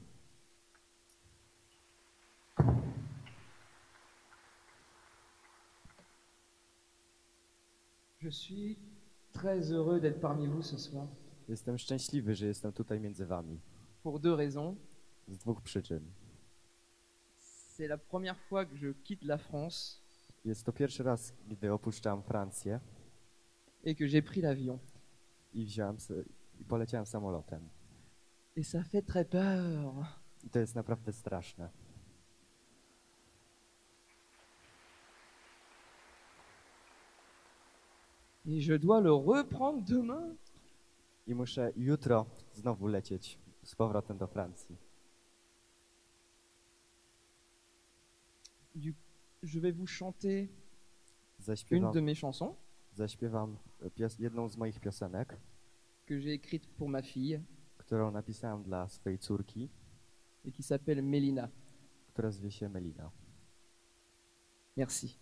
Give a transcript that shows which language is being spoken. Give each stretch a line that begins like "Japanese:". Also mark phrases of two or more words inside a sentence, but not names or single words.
French: Je suis très heureux d'être parmi vous ce soir.
Polish: Jestem szczęśliwy, że jestem tutaj między wami.
French: Pour deux raisons.
Polish: Z dwóch przyczyn.
French: C'est la première fois que je quitte la France.
Polish: Jest to pierwszy raz, gdy opuszczam Francję.
French: Et que j'ai pris l'avion.
Polish: I poleciałem samolotem.
French: Et ça fait très peur.
Polish: I to jest naprawdę straszne.
French: Et je dois le reprendre demain.
Polish: I muszę jutro znowu lecieć z powrotem do Francji.
French: Je vais vous chanter une de mes chansons.
Polish: Zaśpiewam jedną z moich piosenek,
French: que j'ai écrite pour ma fille,
Polish: którą napisałem dla swojej córki,
French: et qui s'appelle Mélina.
Polish: Która zwie się Melina.
French: Merci.